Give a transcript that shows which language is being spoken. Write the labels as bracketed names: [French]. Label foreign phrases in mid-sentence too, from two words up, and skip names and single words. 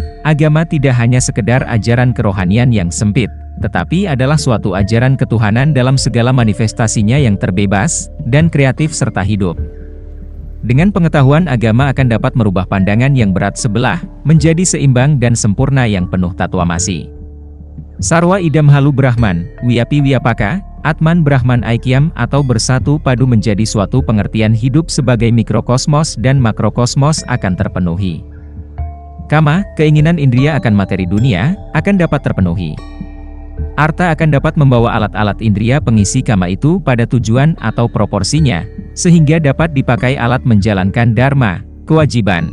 [Indonesian] Agama tidak hanya sekedar ajaran kerohanian yang sempit, tetapi adalah suatu ajaran ketuhanan dalam segala manifestasinya yang terbebas, dan kreatif serta hidup. Dengan pengetahuan agama akan dapat merubah pandangan yang berat sebelah, menjadi seimbang dan sempurna yang penuh tatwamasi. [Sanskrit] Sarwa idam halu Brahman, wiapi wiapaka, Atman Brahman Aikyam [Indonesian] atau bersatu padu menjadi suatu pengertian hidup sebagai mikrokosmos dan makrokosmos akan terpenuhi. Kama, keinginan indria akan materi dunia, akan dapat terpenuhi. Arta akan dapat membawa alat-alat indria pengisi kama itu pada tujuan atau proporsinya, sehingga dapat dipakai alat menjalankan dharma, kewajiban.